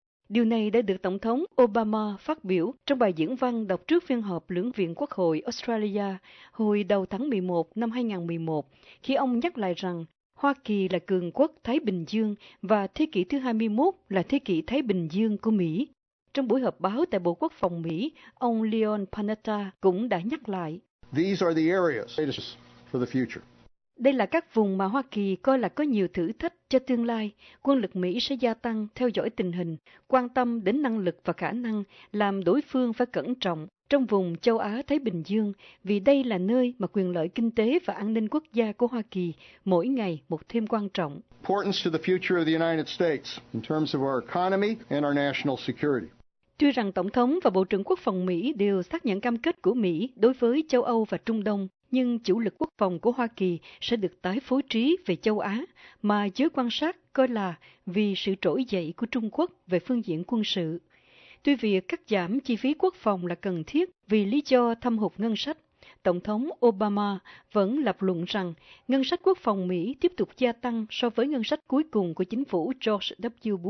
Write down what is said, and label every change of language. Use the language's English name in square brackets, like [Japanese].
[Vietnamese] Điều này đã được Tổng thống Obama phát biểu trong bài diễn văn đọc trước phiên họp Lưỡng viện Quốc hội Australia hồi đầu tháng 11 năm 2011, khi ông nhắc lại rằng Hoa Kỳ là cường quốc Thái Bình Dương và thế kỷ thứ 21 là thế kỷ Thái Bình Dương của Mỹ. Trong buổi họp báo tại Bộ Quốc phòng Mỹ, ông Leon Panetta cũng đã nhắc lại. [English] These are the areas for the future. [Vietnamese] Đây là các vùng mà Hoa Kỳ coi là có nhiều thử thách cho tương lai. Quân lực Mỹ sẽ gia tăng, theo dõi tình hình, quan tâm đến năng lực và khả năng làm đối phương phải cẩn trọng trong vùng châu Á-Thái Bình Dương vì đây là nơi mà quyền lợi kinh tế và an ninh quốc gia của Hoa Kỳ mỗi ngày một thêm quan trọng. [English] Importance to the future of the United States in terms of our economy and our national security. [Vietnamese] Tuy rằng Tổng thống và Bộ trưởng Quốc phòng Mỹ đều xác nhận cam kết của Mỹ đối với châu Âu và Trung Đông, nhưng chủ lực quốc phòng của Hoa Kỳ sẽ được tái phối trí về châu Á, mà giới quan sát coi là vì sự trỗi dậy của Trung Quốc về phương diện quân sự. Tuy việc cắt giảm chi phí quốc phòng là cần thiết vì lý do thâm hụt ngân sách, Tổng thống Obama vẫn lập luận rằng ngân sách quốc phòng Mỹ tiếp tục gia tăng so với ngân sách cuối cùng của chính phủ George W.